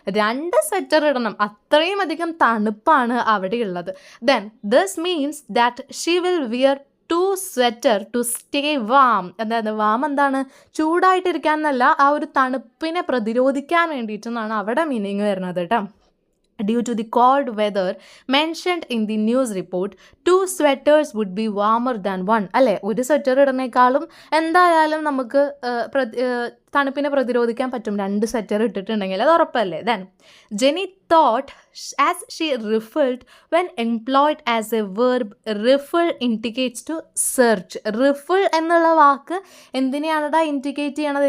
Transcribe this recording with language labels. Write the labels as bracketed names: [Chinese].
[Malayalam] 2 sweater ഇടണം, അത്രയും അധികം തണുപ്പാണ് അവിടെയുള്ളത്. [English] Then this means that she will wear 2 sweater to stay warm. [Malayalam] അതായത് വാം എന്താണ്? ചൂടായിട്ടിരിക്കാൻ എന്നല്ല, ആ ഒരു തണുപ്പിനെ പ്രതിരോധിക്കാൻ വേണ്ടിയിട്ടെന്നാണ് അവിടെ മീനിങ് വരുന്നത് കേട്ടോ. [English] Due to the cold weather mentioned in the news report, 2 sweaters would be warmer than 1. [Malayalam] അല്ലേ, ഒരു സ്വെറ്റർ ഇടുന്നേക്കാളും എന്തായാലും നമുക്ക് തണുപ്പിനെ പ്രതിരോധിക്കാൻ പറ്റും 2 സ്വെറ്റർ ഇട്ടിട്ടുണ്ടെങ്കിൽ, അത് ഉറപ്പല്ലേ. [English] Then Jenny thought as she rifled when employed as a verb. Rifle indicates to search. [Malayalam] റിഫിൾ എന്നുള്ള വാക്ക് എന്തിനെയാണ് ഇൻഡിക്കേറ്റ് ചെയ്യണത്?